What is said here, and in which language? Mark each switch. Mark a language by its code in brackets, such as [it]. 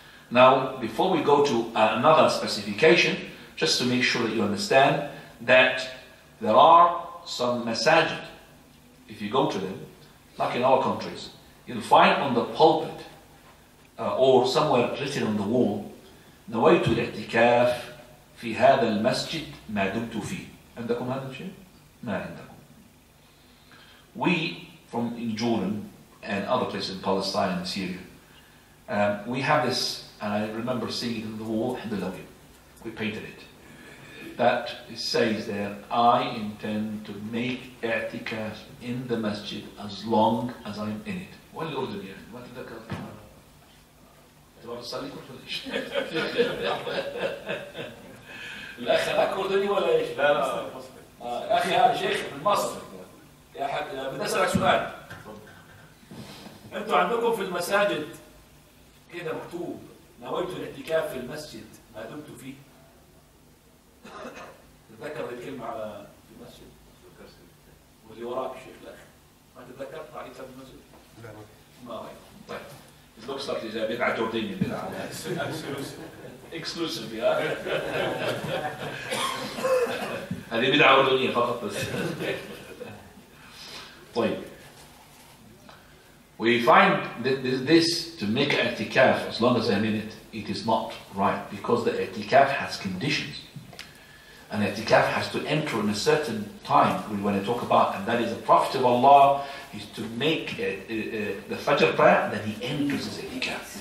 [en] Now, before we go to another specification, just to make sure that you understand that There are some masajid, if you go to them, like in our countries, you'll find on the pulpit or somewhere written on the wall, [ar] نويت الاعتكاف في هذا المسجد ما دمت فيه. عندكم هذا الشيء؟ ما عندكم. [en] We from in Jordan and other places in Palestine and Syria, we have this, and I remember seeing it on the wall, alhamdulillah, we painted it. That it says there, I intend to make i'tikaf in the masjid as long as I'm in it. [ar] وين الأردن يعني؟ ما تتذكر؟ تبغى تصلي ولا ايش؟ الأخ هذاك أردني ولا ايش؟ لا لا أخي هذا شيخ من مصر. يا حد بدي أسألك سؤال. أنتم عندكم في المساجد كده مكتوب نويت الاعتكاف في المسجد ما دمت فيه؟ تتذكر الكلمة على في المسجد؟ واللي وراك الشيخ الأخ ما تتذكر تعريفها في المسجد؟ لا ما هي. طيب [en] it looks like it's a [ar] بدعة جوردينية بدعة [en] exclusive [ar] يا هذه بدعة أردنية فقط بس. [en] طيب we find that this to make i'tikaf as long as I'm in it, it is not right because the i'tikaf has conditions. And i'tikaf has to enter in a certain time we want to talk about, and that is the Prophet of Allah is to make the Fajr prayer, then he enters his i'tikaf.